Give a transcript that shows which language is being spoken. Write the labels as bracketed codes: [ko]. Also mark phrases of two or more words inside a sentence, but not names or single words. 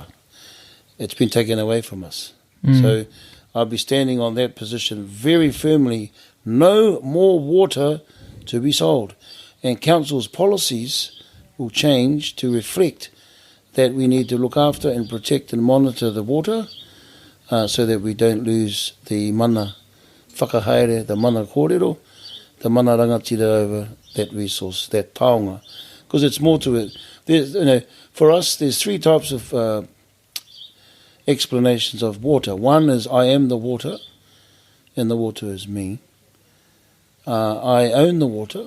[en] It's been taken away from us. So I'll be standing on that position very firmly. No more water to be sold. And council's policies will change to reflect that we need to look after and protect and monitor the water, so that we don't lose the [mi] mana whakahaere, [en] the [mi] mana kōrero, [en] the [mi] mana rangatira [en] over that resource, that taonga. Because it's more to it. There's, for us, there's 3 types of explanations of water. One is I am the water, and the water is me. I own the water.